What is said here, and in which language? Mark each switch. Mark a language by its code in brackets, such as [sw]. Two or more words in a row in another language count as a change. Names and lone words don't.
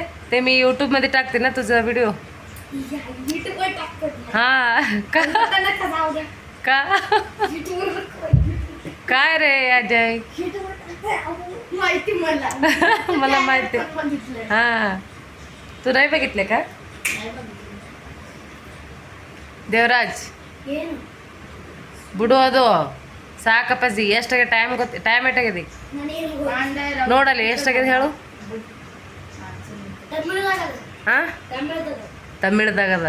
[mr] ते मी यूट्यूब मध्ये टाकते ना तुझा व्हिडिओ. हा का का काय रे अजय? मला माहिती. हा तू नाही बघितले का? [kn] ದೇವರಾಜ್ ಬಿಡು. ಅದು ಸಾಕಪ್ಪಜಿ. ಎಷ್ಟಾಗ ಟೈಮ್ ಗೊತ್ತ? ಟೈಮ್ ಎಷ್ಟಾಗಿದೆ ನೋಡಲ್ಲಿ. ಎಷ್ಟಾಗಿದೆ ಹೇಳು? ಹಾಂ ತಮಿಳ್ದಾಗದ.